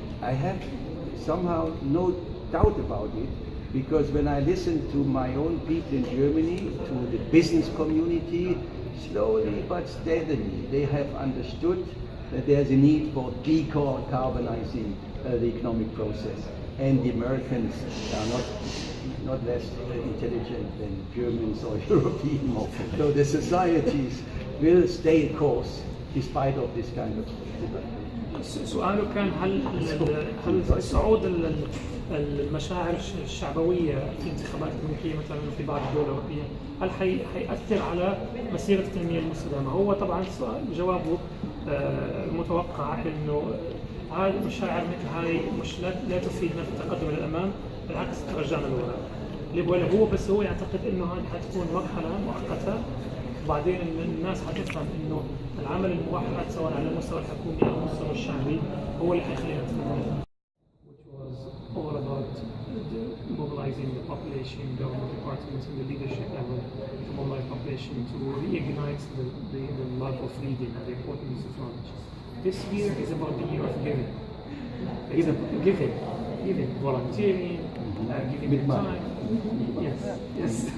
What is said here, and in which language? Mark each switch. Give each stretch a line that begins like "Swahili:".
English: I have somehow no doubt about it, because when I listen to my own people in Germany, to the business community, slowly but steadily they have understood that there's a need for decarbonizing the economic process. And the Americans are not less intelligent than Germans or Europeans. So the societies will stay course despite of this kind of debate.
Arabic: سؤاله كان هل صعود المشاعر الشعبوية في انتخابات أمريكية مثلا في بعض الدول الأوروبية هل حيأثر على مسيرة التنمية المستدامة؟ هو طبعا جوابه متوقع إنه هاي المشاعر مثل هاي مش لا تفيدنا في التقدم للأمام، بالعكس ترجعنا لورا. هو بس هو يعتقد إنه هاي حتكون مرحلة مؤقتة، وبعدين الناس حتفهم إنه العمل الموحد سواء على المستوى الحكومي أو المستوى الشعبي هو اللي حيخلينا نتقدم.
English: Which was all about mobilizing the population, government departments, and the leadership level to mobilize population to reignite the love of reading and the importance of knowledge. This year is about the year of giving. It's giving, volunteering, giving your time. Yes.